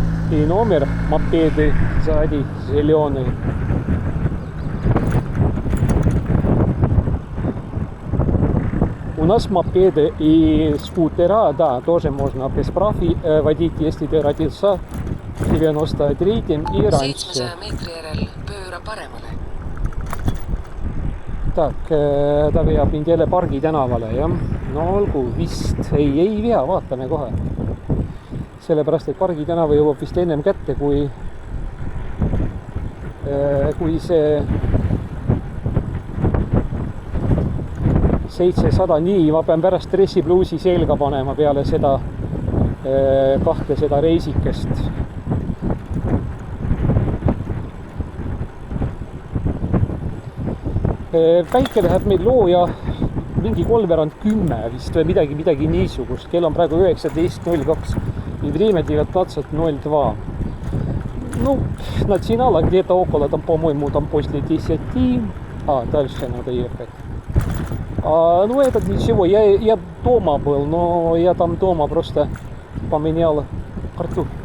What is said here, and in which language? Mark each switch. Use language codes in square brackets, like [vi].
[ru] И номер мопеды сзади зеленый. У нас mopede и скутера, да, тоже можно без прав водить, если ты родился в 93-м и раньше. [et] 700 meetri järel pööra paremale. Tak, ta veab mind jälle Pargi tänavale, jah. No olgu, vist ei vea, vaatame kohe. Sellepärast, et Pargi tänava jõuab vist ennem kätte, kui see 700, nii, ma pean pärast dressipluusi selga panema peale seda kahte seda reisikest. Päike läheb meil looja mingi 9:30 vist või midagi niisugust. Kell on praegu 19:02 [ru] и время 19:02. Ну, начинала где-то около, там, по-моему, там после 10. Дальше надо ехать. Ну, это для чего? Я дома был, но я там дома просто поменял карту.